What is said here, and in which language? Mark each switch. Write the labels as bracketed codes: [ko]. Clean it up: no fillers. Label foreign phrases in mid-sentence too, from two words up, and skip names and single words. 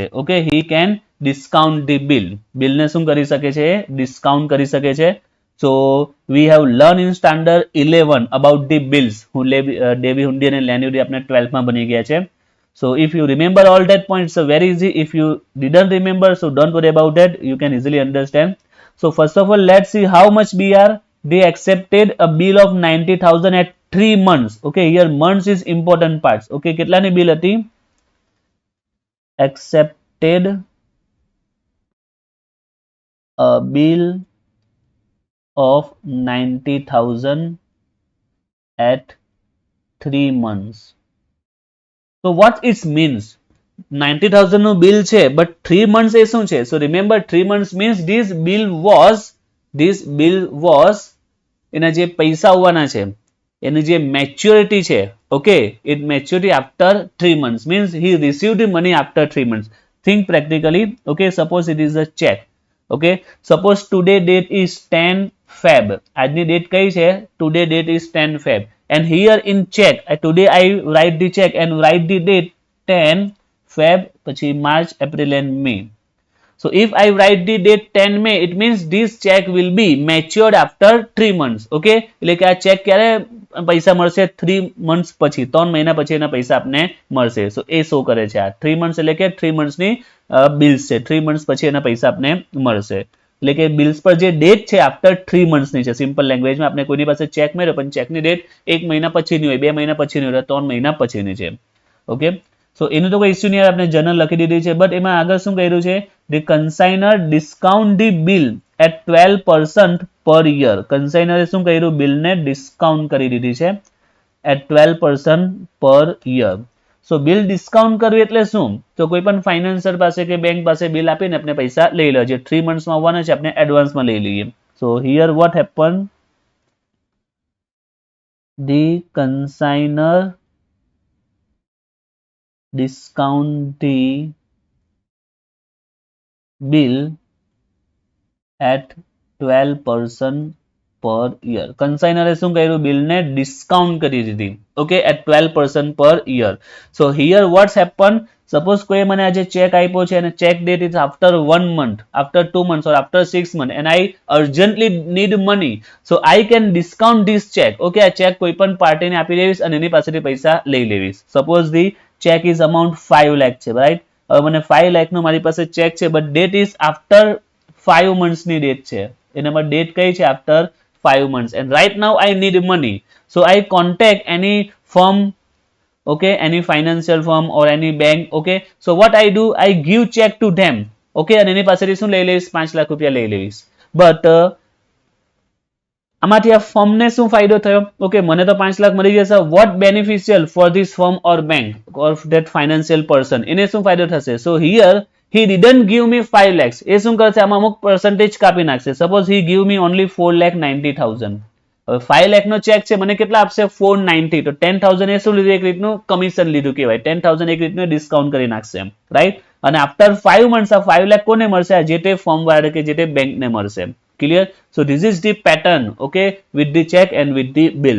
[en] ઓકે, he can discount the bill. [gu] બિલને શું કરી શકે છે? ડિસ્કાઉન્ટ કરી શકે છે. [en] So we have learned in standard 11 about the bills. [gu] ડેબી હુંડી અને લેન્યુડી આપણે 12 માં બની ગયા છે. [en] So if you remember all that points, so very easy. If you didn't remember, so don't worry about that, you can easily understand. So first of all, let's see how much BR. They accepted a bill of 90,000 at 3 months. Okay, here months is important parts. [gu] Okay, કેટલાની bill હતી? [en] Accepted a bill of 90,000 at 3 months. So what it means? 90,000 [gu] નું બિલ છે [en] but 3 months [gu] એ શું છે? [en] So remember 3 months means this bill was [gu] એના જે પૈસા આવવાના છે એની જે મેચ્યોરિટી છે, ઓકે, [en] it maturity after 3 months means he received money after 3 months. Think practically. Okay, suppose it is a check. Okay, suppose today date is 10 Feb. [gu] આજની ડેટ કઈ છે? [en] Today date is 10 Feb. And here in check, today I write the check and write the date 10 Feb, પછી March, April and May. So if I write the date 10 May, it means this check will be matured after 3 months. [gu] Okay, એટલે કે આ ચેક ક્યારે પૈસા મળશે? 3 months પછી, 3 મહિના પછી એના પૈસા આપને મળશે. સો એ શો કરે છે આ 3 months એટલે કે 3 months ની બિલ્સ છે. 3 months પછી એના પૈસા આપને મળશે. એટલે કે બિલ્સ પર જે ડેટ છે [en] after 3 months [gu] ની છે. [en] simple languageમાં [gu] આપણે કોઈની પાસે ચેક મેળવ્યો પણ ચેકની ડેટ 1 મહિના પછીની હોય, 2 મહિના પછીની હોય, 3 મહિના પછીની છે. [en] okay, so [gu] એનું તો કોઈ ઇસ્યુ નહીં, આપણે જનરલ લખી દીધી છે. બટ એમાં આગળ શું કર્યું છે? [en] The consigner discount the bill at 12% per year. [gu] કન્સાઇનરે શું કર્યું? બિલને ડિસ્કાઉન્ટ કરી દીધી છે [en] at 12% per year. [gu] સો બિલ ડિસ્કાઉન્ટ કરવી એટલે શું? તો કોઈ પણ ફાઇનાન્સર પાસે કે બેંક પાસે બિલ આપીને આપણે પૈસા લઈ લો. જે 3 monthsમાં આવવાના છે આપણે એડવાન્સમાં લઈ લઈએ. [en] so here what happened? The consigner discount the bill at 12% per year. [gu] કન્સાઇનરે શું કર્યું? બિલને ડિસ્કાઉન્ટ કરી દીધી. ઓકે, [en] at 12% per year. So here what's happened? Suppose [gu] કોઈ મને આજે ચેક આપ્યો છે અને [en] check date is after 1 month, after 2 months or after 6 months and I urgently need money. So I can discount this check. [gu] Okay, આ ચેક કોઈ પણ પાર્ટીને આપી દેવીશ અને એની પાસેથી પૈસા લઈ લેવીશ. [en] Suppose the check is amount 5 lakh છે, right? [gu] હવે મને 5 લાખ નો મારી પાસે ચેક છે [en] but date is after 5 months ની ડેટ છે. [gu] એનામાં ડેટ કઈ છે? [en] after 5 months. And right now I need money. So I contact any firm, okay, any financial firm or any bank. Okay, so what I do? I give check to them. [gu] Okay, અને એની પાસેથી શું લઈ લઈશ? 5 લાખ રૂપિયા લઈ લઈશ. બટ આમાંથી આ ફર્મને શું ફાયદો થયો? ઓકે, મને તો 5 લાખ મળી જશે. [en] what beneficial for this firm or bank or that financial person? [gu] એને શું ફાયદો થશે? [en] so here he didn't give me 5 lakhs. [gu] એ શું કરશે? આમાં અમુક પર્સન્ટેજ કાપી નાખશે. [en] suppose he give me only [gu] 4,90,000. હવે 5 લાખ નો ચેક છે, મને કેટલા આપશે? 490. તો 10,000 એ શું લીધું? એક રીતનું કમિશન લીધું કહેવાય. 10,000 એક રીતનું ડિસ્કાઉન્ટ કરી નાખશે, રાઈટ? અને [en] after 5 months [gu] આ 5 લાખ કોને મળશે? આ જે તે ફર્મ વાળા કે જે તે બેંકને મળશે. ક્લિયર? [en] so this is the pattern, okay, with the check and with the bills.